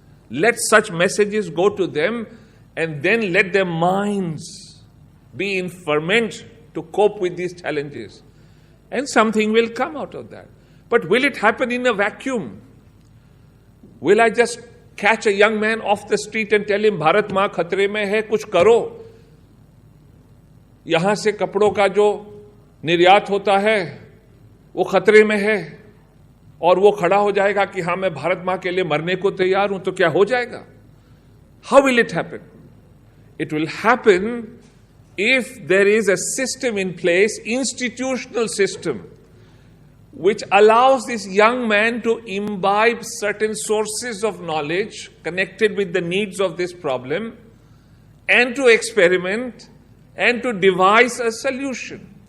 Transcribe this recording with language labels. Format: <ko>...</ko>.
<en>Let such messages go to them and then let their minds be in ferment to cope with these challenges. And something will come out of that. But will it happen in a vacuum? Will I just catch a young man off the street and tell him,</en> <hi>Bharat मां खतरे में है, कुछ करो? यहां से कपड़ों का जो निर्यात होता है वो खतरे में है, और वो खड़ा हो जाएगा कि हाँ मैं भारत मां के लिए मरने को तैयार हूं, तो क्या हो जाएगा?</hi> <en>How will it happen? It will happen if there is a system in place, institutional system, which allows this young man to imbibe certain sources of knowledge connected with the needs of this problem, and to experiment and to devise a solution.</en>